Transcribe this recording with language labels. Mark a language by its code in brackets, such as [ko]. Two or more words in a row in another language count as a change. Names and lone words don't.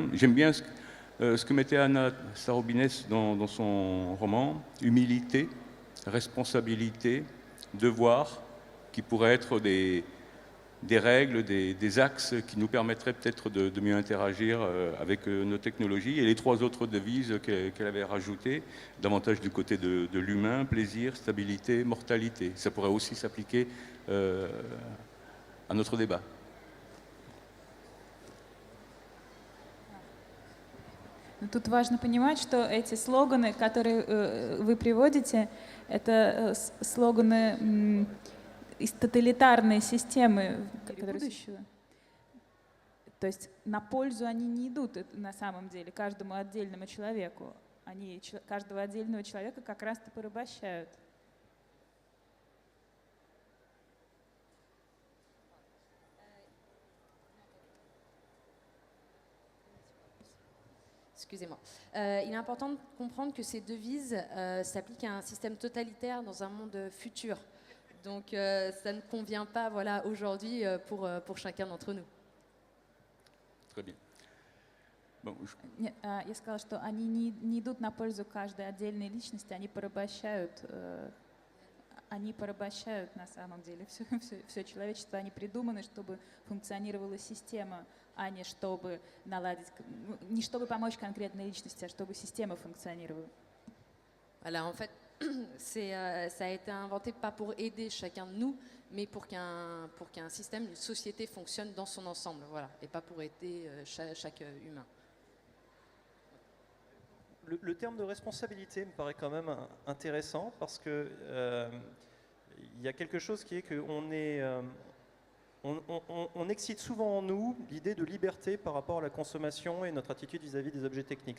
[fr] J'aime bien ce que mettait Anna Sarobines dans son roman, humilité, responsabilité, devoirs qui pourraient être des règles, des axes qui nous permettraient peut-être de mieux interagir avec nos technologies. Et les 3 autres devises qu'elle avait rajoutées, davantage du côté de l'humain, plaisir, stabilité, mortalité. Ça pourrait aussi s'appliquer à notre débat. [ru] Тут важно понимать, что эти слоганы, которые вы приводите, это слоганы из тоталитарной системы будущего. То есть на пользу они не идут на самом деле каждому отдельному человеку. Они каждого отдельного человека как раз-то порабощают. [fr] Excusez-moi. Il est important de comprendre que ces devises s'appliquent à un système totalitaire dans un monde futur. Donc ça ne convient pas voilà, aujourd'hui pour chacun d'entre nous. Très bien. Bon, [ru] Я сказала, что они не идут на пользу каждой отдельной личности, они порабощают на самом деле все человечество. Они придуманы, чтобы функционировала система, а не чтобы наладить, не чтобы помочь конкретной личности, а чтобы система функционировала. [fr] Voilà, en fait, ça a été inventé pas pour aider chacun de nous, mais pour qu'un système, une société fonctionne dans son ensemble, voilà, et pas pour aider chaque humain. Le terme de responsabilité me paraît quand même intéressant parce que il y a quelque chose qui est qu'on est, on excite souvent en nous l'idée de liberté par rapport à la consommation et notre attitude vis-à-vis des objets techniques.